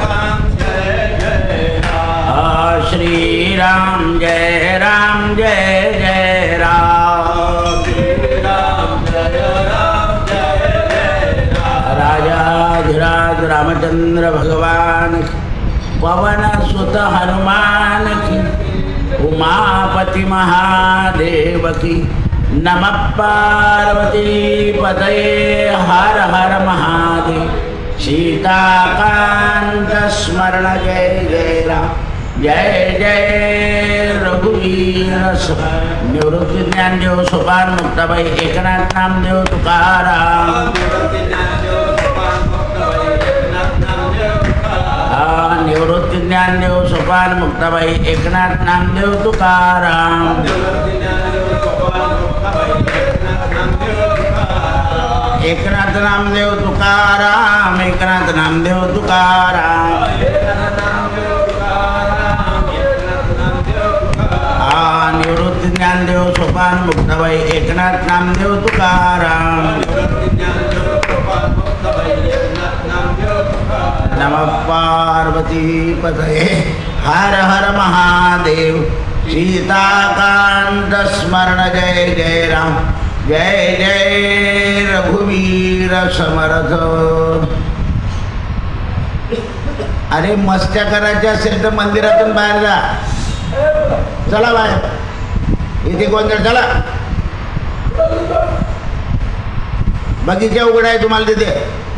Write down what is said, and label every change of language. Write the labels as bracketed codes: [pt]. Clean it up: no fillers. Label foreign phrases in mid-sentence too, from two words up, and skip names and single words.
[sa] राम श्री राम जय राम जय राम श्री राम जय [hi] राजाधिराज रामचंद्र भगवान पवन सुत हनुमान की उमापति महादेव की [sa] नमः पार्वती पतये [hi] हर हर महादेव सीताकांत स्मरण जय जय राम जय जय रघुवीर निवृत्ती ज्ञानदेव सोपान मुक्ताबाई एकनाथ नामदेव तुकाराम निवृत्ती ज्ञानदेव सोपान मुक्ताबाई एकनाथ नामदेव तुकाराम एकनाथ नामदेव तुकाराम एकनाथ नामदेव तुकाराम निवृत्ती ज्ञानदेव सोपान मुक्ताबाई एकनाथ नामदेव तुकाराम [sa] नमः पार्वती पतये [hi] हर हर महादेव सीताकांत स्मरण जय जय राम जय जय रघुवीर समर्थ। [mr] अरे मस्त्या करायच्या असेल तर मंदिरातून बाहेर जा, चला बाहेर, इथे कोणतं चला, बगीचा उघडा आहे तुम्हाला तिथे।